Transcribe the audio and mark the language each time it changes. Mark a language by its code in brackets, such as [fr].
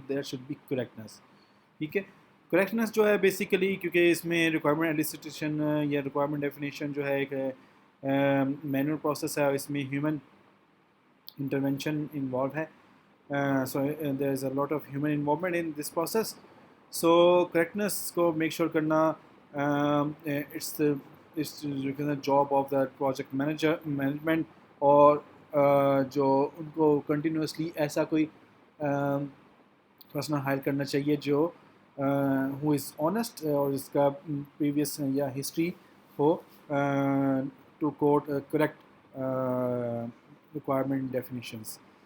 [en] تو there should be correctness. [ur] ٹھیک ہے, کریکٹنس جو ہے بیسیکلی کیونکہ اس میں ریکوائرمنٹ ایلیسیٹیشن یا ریکوائرمنٹ ڈیفینیشن جو ہے ایک مینول پروسیس ہے, اس میں ہیومن انٹرونشن انوالو ہے. [en] So there is a lot of human involvement in this process. [ur] So correctness کو میک شیور کرنا [en] it's job of the project management, [ur] اور جو ان کو کنٹینیوسلی ایسا کوئی پرسنل ہائر کرنا چاہیے جو [en] ہو is honest [ur] اور اس کا پریویس یا history ہو to quote correct requirement definitions.